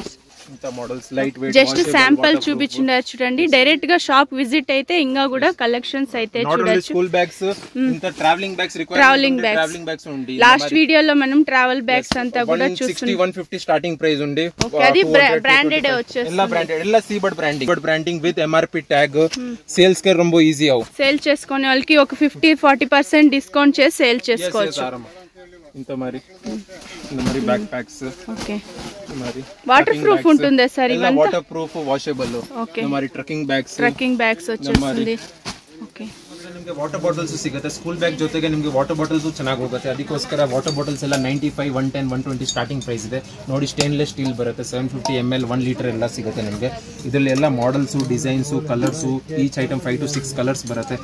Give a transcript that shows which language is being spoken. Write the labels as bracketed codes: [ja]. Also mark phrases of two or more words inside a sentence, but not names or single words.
[en] models light weight. just sample [te] చూపించుండారు చూడండి, డైరెక్ట్ గా [en] shop visit [te] అయితే ఇంకా కూడా కలెక్షన్స్ అయితే చూడొచ్చు. [en] school bags, [te] ఇంకా [en] travelling bags, travelling bags [te] ఉంది. లాస్ట్ వీడియోలో మనం [en] travel bags [te] అంతా కూడా చూస్తున్నాం. 150 [en] starting price [te] ఉంది. అది బ్రాండెడ్ వచ్చేస్తుంది, [kn] ಎಲ್ಲ ಬ್ರಾಂಡೆಡ್, ಎಲ್ಲ ಸೀಬರ್ಡ್ [en] branding with MRP tag. [te] సేల్స్ కే ரொம்ப ఈజీ అవు. సేల్ చేసుకునే వాళ్ళకి ఒక 50-40% డిస్కౌంట్ చేసి సేల్ చేసుకోవచ్చు. ఇంత మరి [en] back packs. okay, water proof [te] ఉంటుందా సార్? ఇవన్నీ [en] water proof, washable. [te] ఓకే, మరి [en] trekking bags [te] వచ్చేస్తుంది. [kn] ಓಕೆ, ನಿಮಗೆ [en] water bottles [kn] ಸಿಗುತ್ತೆ. [en] school bag [kn] ಜೊತೆಗೆ ನಿಮಗೆ [en] water bottles [kn] ಚೆನ್ನಾಗಿ ಹೋಗುತ್ತೆ. ಅದಕ್ಕೋಸ್ಕರ [en] water bottles [kn] ಎಲ್ಲ 95, 110, 120 [en] starting price [kn] ಇದೆ ನೋಡಿ. [en] stainless steel [kn] ಬರುತ್ತೆ, 750 ml, 1 ಲೀಟರ್ ಎಲ್ಲ ಸಿಗುತ್ತೆ ನಿಮಗೆ. ಇದರಲ್ಲಿ ಎಲ್ಲ ಮಾಡೆಲ್ಸು, ಡಿಸೈನ್ಸು, ಕಲರ್ಸು, [en] each item 5 to 6 colours [kn] ಬರುತ್ತೆ.